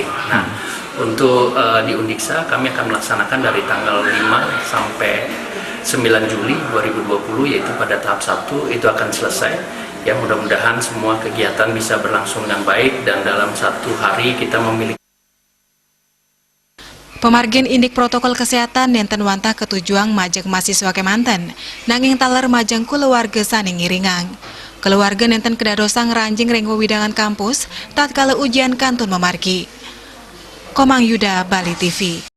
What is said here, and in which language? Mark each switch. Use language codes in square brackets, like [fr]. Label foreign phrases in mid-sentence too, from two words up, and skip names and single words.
[id] Nah, untuk di Undiksa kami akan melaksanakan dari tanggal 5 sampai 9 Juli 2020 yaitu pada tahap 1 itu akan selesai. Ya, mudah-mudahan semua kegiatan bisa berlangsung dengan baik dan dalam satu hari kita memiliki [ban] Pemargin indik protokol kesehatan nenten wantah ketujuan majeng mahasiswa Kemanten, nanging taler majeng keluarga saning ngiringang. Keluarga nenten kedadosang ranjing ring wewidangan kampus, tatkala ujian kantun memargi. Komang Yuda, Bali TV.